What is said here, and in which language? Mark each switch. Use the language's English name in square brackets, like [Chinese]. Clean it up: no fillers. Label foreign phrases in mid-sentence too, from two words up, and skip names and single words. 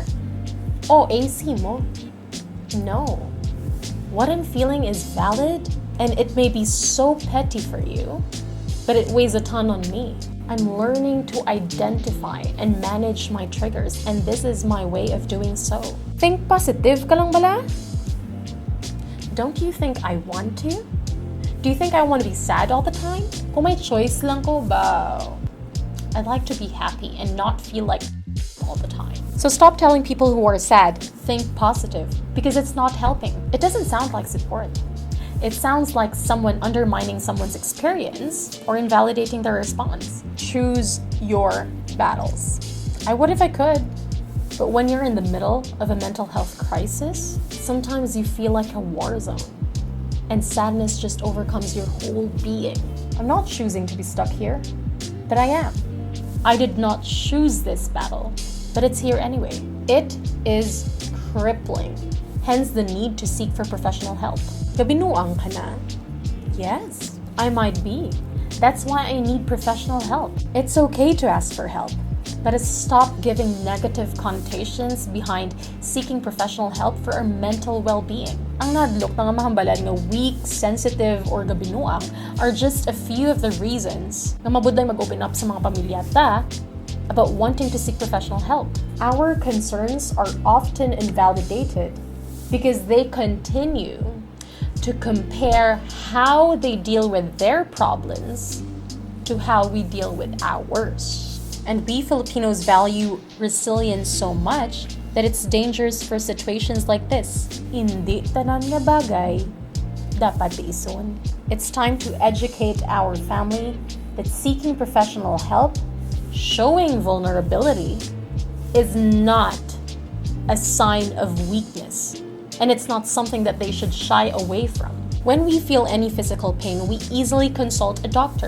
[English] Oh, AC mo? No. What I'm feeling is valid, and it may be so petty for you, but it weighs a ton on me. I'm learning to identify and manage my triggers, and this is my way of doing so. Think positive [Hiligaynon] ka lang bala? [English] Don't you think I want to? Do you think I want to be sad all the time? [Hiligaynon] Kung may choice lang ko ba? [English] I'd like to be happy and not feel like all the time. So stop telling people who are sad, think positive, because it's not helping. It doesn't sound like support. It sounds like someone undermining someone's experience or invalidating their response. Choose your battles. I would if I could, but when you're in the middle of a mental health crisis, sometimes you feel like a war zone, and sadness just overcomes your whole being. I'm not choosing to be stuck here, but I am. I did not choose this battle, but it's here anyway. It is crippling, hence the need to seek for professional help. [Hiligaynon] Kabinuang ka na? [English] Yes, I might be. That's why I need professional help. It's okay to ask for help, but stop giving negative connotations behind seeking professional help for our mental well-being. [Hiligaynon] Ang nadlok na nga mahambalan nga [English] weak, sensitive, or [Hiligaynon] gabinuang [English] are just a few of the reasons [Hiligaynon] nga mabuday mag-open up sa mga pamilya ta [English] about wanting to seek professional help. Our concerns are often invalidated because they continue to compare how they deal with their problems to how we deal with ours. And we Filipinos value resilience so much that it's dangerous for situations like this. [Hiligaynon] Hindi tanan nga bagay dapat ison. [English] It's time to educate our family that seeking professional help, showing vulnerability, is not a sign of weakness. And it's not something that they should shy away from. When we feel any physical pain, we easily consult a doctor.